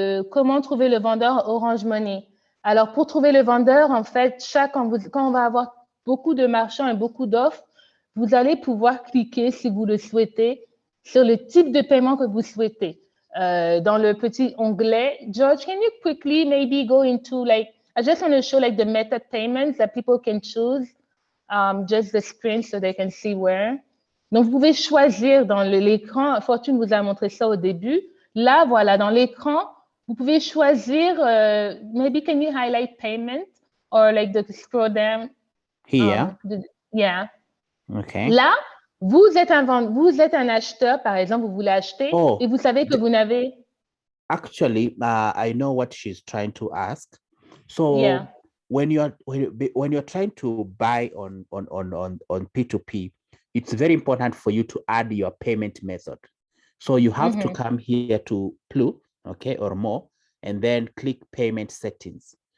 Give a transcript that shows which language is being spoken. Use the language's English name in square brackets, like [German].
[French] Comment trouver le vendeur Orange Money? Alors, pour trouver le vendeur, en fait, quand on va avoir beaucoup de marchands et beaucoup d'offres, vous allez pouvoir cliquer, si vous le souhaitez, sur le type de paiement que vous souhaitez. Dans le petit onglet, [English] George, can you quickly maybe go into I just want to show the method payments that people can choose, just the screen so they can see where. [French] Donc, vous pouvez choisir dans l'écran, Fortune vous a montré ça au début. Là, voilà, dans l'écran, vous pouvez choisir, [English] maybe can you highlight payment or the scroll down? Here. Yeah. Okay. [French] Là, vous êtes un acheteur, par exemple, vous voulez acheter et vous savez que vous n'avez... [English] Actually, I know what she's trying to ask. So when you're trying to buy on P2P, it's very important for you to add your payment method. So you have to come here to Plu, okay, or more, and then click payment settings.